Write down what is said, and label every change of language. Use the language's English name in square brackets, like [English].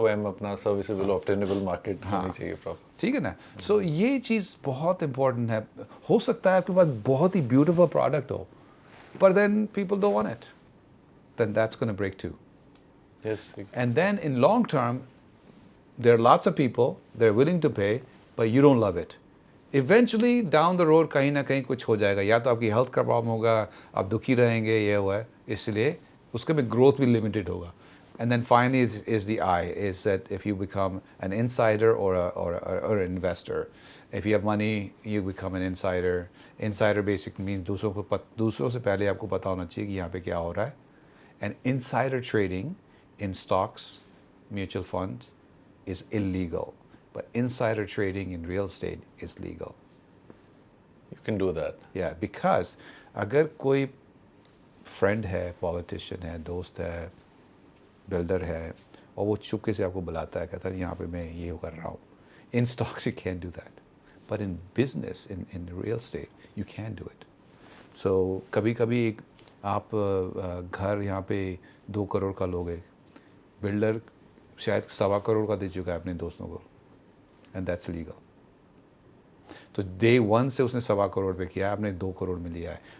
[Hindi] SOM अपना serviceable obtainable market होनी चाहिए proper. ठीक है ना. so ये चीज़ बहुत important है. हो सकता है आपके पास बहुत ही beautiful product हो, [English] but then people don't want it, then that's going to break too. Yes, exactly. And then in long term, there are lots of people, they're willing to pay, but you don't love it. Eventually, down the road, [Hindi] कहीं ना कहीं कुछ हो जाएगा. या तो आपकी health का प्रॉब्लम होगा, आप दुखी रहेंगे, ये हुआ है, इसलिए उसके में ग्रोथ भी लिमिटेड होगा. [English] And then finally is the I, is that if you become an insider or an investor. If you have money, you become an insider. Insider basically means [Hindi] दूसरों से पहले आपको पता होना चाहिए कि यहाँ पे क्या हो रहा है. [English] And insider trading in stocks, mutual funds is illegal, but insider trading in real estate is legal. You can do that. Yeah, because [Hindi] अगर कोई friend है, politician है, दोस्त है, builder है, और वो चुपके से आपको बुलाता है, कहता है यहाँ पे मैं ये कर रहा हूँ. [English] In stocks you can't do that, but in business, in real estate, you can do it. [Hindi] So कभी-कभी आप घर यहाँ पे 2 करोड़ का लोगे, बिल्डर शायद 1.25 करोड़ का दे चुका है अपने दोस्तों को, [English] And that's legal. [Hindi] तो डे 1 से उसने 1.25 करोड़ पे किया है, आपने 2 करोड़ में लिया है.